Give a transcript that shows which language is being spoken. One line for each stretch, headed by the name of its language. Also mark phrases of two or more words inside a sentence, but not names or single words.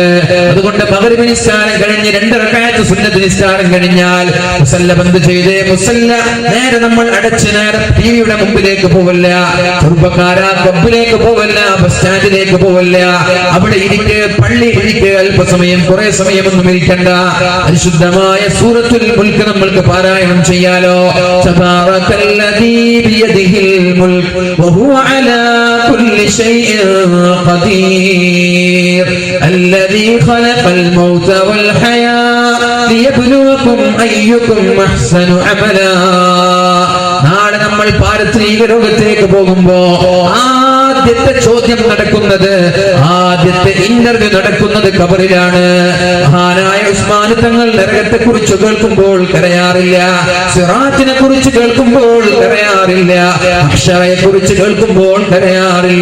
Malayalam: അതുകൊണ്ട് മഗ്രിബ് നിസ്കാരം കഴിഞ്ഞ് 2 റക്അത്ത് സുന്നത്ത് നിസ്കാരം കഴിഞ്ഞാൽ മുസല്ല ബന്ദ് ചെയ്ത് മുസല്ല നേരെ നമ്മൾ അടച്ച് നേരെ TVയുടെ മുമ്പിലേക്ക് പോവല്ല. ചെറുപ്പക്കാരാ, ക്ലബിലേക്ക് പോവല്ല, ബസ് സ്റ്റാൻഡിലേക്ക് പോവല്ല. അവിടെ ഇരിക്ക്, പള്ളി ഇരിക്ക്. അല്പസമയം, കുറെ സമയമൊന്നും ഇരിക്കണ്ട. പരിശുദ്ധമായ സൂറത്തുൽ മുൽക്ക് നമ്മൾക്ക് പാരായണം ചെയ്യാലോ.
Arabic: تبارك الذي بيده الملك وهو على كل شيء قدير الذي خلق الموت والحياة ليبلوكم أيكم أحسن عملا.
Malayalam: നാളെ നമ്മൾ പാരത്രിക ലോകത്തേക്ക് പോകുമ്പോ ആദ്യത്തെ ചോദ്യം നടക്കുന്നത്, ആദ്യത്തെ ഇന്റർവ്യൂ നടക്കുന്നത് ഖബറിലാണ്. മഹാനായ ഉസ്മാൻ തങ്ങൾ നരകത്തെ കുറിച്ച് കേൾക്കുമ്പോൾ കരയാറില്ല, സിറാത്തിനെ കുറിച്ച് കേൾക്കുമ്പോൾ കരയാറില്ല, അക്ഷറയെ കുറിച്ച് കേൾക്കുമ്പോൾ കരയാറില്ല.